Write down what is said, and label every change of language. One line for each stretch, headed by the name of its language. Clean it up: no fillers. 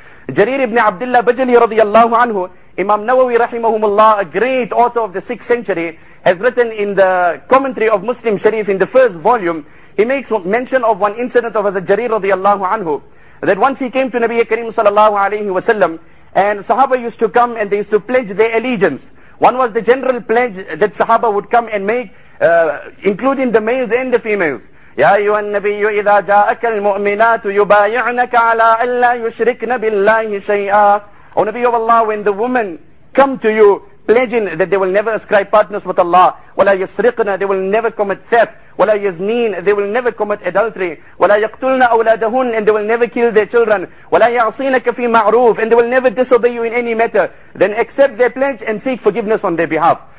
English: Jarir ibn Abdullah Bajali radiyallahu anhu, Imam Nawawi rahimahumullah, a great author of the 6th century, has written in the commentary of Muslim Sharif in the 1st volume, he makes mention of one incident of Hazrat Jarir radiyallahu anhu, that once he came to Nabi Kareem sallallahu alayhi wasallam, and Sahaba used to come and they used to pledge their allegiance. One was the general pledge that Sahaba would come and make, including the males and the females.
Arabic: يا أيها النبي إذا جاءك المؤمنات يبايعنك على ألا يشركن بالله شيئا.
English: O Nabi of Allah, when the women come to you pledging that they will never ascribe partners with Allah,
Arabic: ولا يسرقن,
English: they will never commit theft,
Arabic: ولا يزنين,
English: they will never commit adultery,
Arabic: ولا يقتلن أولادهن,
English: and they will never kill their children,
Arabic: ولا يعصينك في معروف,
English: and they will never disobey you in any matter, then accept their pledge and seek forgiveness on their behalf.